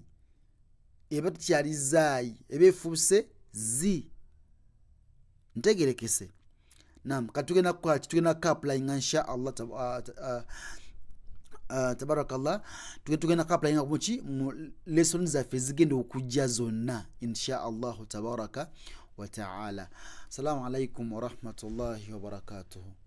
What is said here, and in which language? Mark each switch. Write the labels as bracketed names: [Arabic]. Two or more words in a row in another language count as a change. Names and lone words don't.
[Ganda] Eba tekyali zaayi, eba efuuse zi. Ntegerekese? Naam, katugenda kukola ki? Tugenda kukapulayinga [Arabic] إن شاء الله تبارك الله. [Ganda] Tugenda kukapulayinga muki? Mu lesson zaffe zigenda okujja zonna [Arabic] إن شاء الله تبارك وتعالى. السلام عليكم ورحمة الله وبركاته.